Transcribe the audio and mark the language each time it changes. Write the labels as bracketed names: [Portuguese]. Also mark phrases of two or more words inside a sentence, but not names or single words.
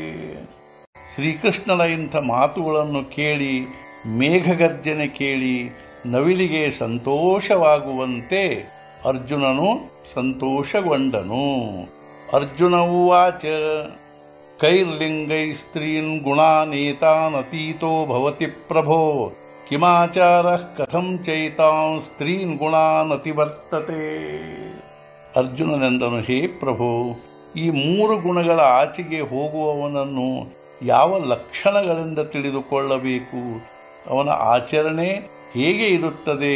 [Kannada] ಶ್ರೀಕೃಷ್ಣನ ಇಂಥ ಮಾತುಗಳನ್ನು ಕೇಳಿ ಮೇಘಗರ್ಜನೆ ಕೇಳಿ ನವಿಲಿಗೆ ಸಂತೋಷವಾಗುವಂತೆ ಅರ್ಜುನನು ಸಂತೋಷಗೊಂಡನು। [Sanskrit] ಅರ್ಜುನ ಉವಾಚ ಕೈರ್ಲಿಂಗೈ ಸ್ತ್ರೀನ್ ಗುಣಾನೇತಾನತೀತೋ ಭವತಿ ಪ್ರಭೋ ಕಿಮಾಚಾರಃ ಕಥಂ ಚೈತಾಂ ಸ್ತ್ರೀನ್ ಗುಣಾನತಿವರ್ತತೆ। [Kannada] ಅರ್ಜುನನೆಂದನು, ಹೇ ಪ್ರಭು, ಈ 3 ಗುಣಗಳ ಆಚೆಗೆ ಹೋಗುವವನನ್ನು ಯಾವ ಲಕ್ಷಣಗಳಿಂದ ತಿಳಿದುಕೊಳ್ಳಬೇಕು? ಅವನ ಆಚರಣೆ ಹೇಗೆ ಇರುತ್ತದೆ?